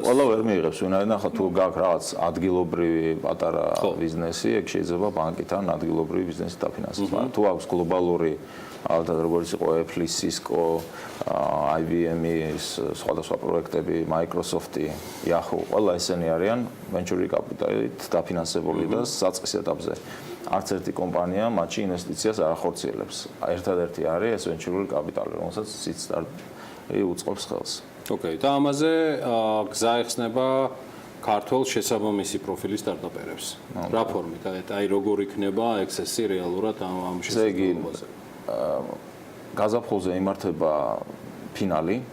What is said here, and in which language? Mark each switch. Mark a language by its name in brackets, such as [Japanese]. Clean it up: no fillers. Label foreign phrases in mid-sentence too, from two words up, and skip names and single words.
[Georgian] ყველა ვერ მიიღებს, ვინაიდან ახლა თუ გაქვს რაღაც ადგილობრივი პატარა ბიზნესი, ეგ შეიძლება ბანკიდან ადგილობრივი ბიზნესი დაფინანსოს. მაგრამ თუ აქვს გლობალური, ალბათ როგორც იყო Apple, Cisco, IBM-ის სხვადასხვა პროექტები, Microsoft-ი, Yahoo, ყველა ესენი არიან [English] venture capital-ით [Georgian] დაფინანსებული და საწყის ეტაპზე. არც ერთი კომპანია მათში ინვესტიციას არ ახორციელებს. ერთადერთი არის ეს [English] venture capital, [Georgian] რომელსაც სიცდარი უწყობს ხელს. ოკეი, და ამაზე გზა ეხსნება ქართულ შესაბამისი პროფილის სტარტაპერებს. რა ფორმით? აი როგორ იქნება ექსესი რეალურად ამ შესაძლებლობაზე? გაზაფხულზე იმართება ფინალი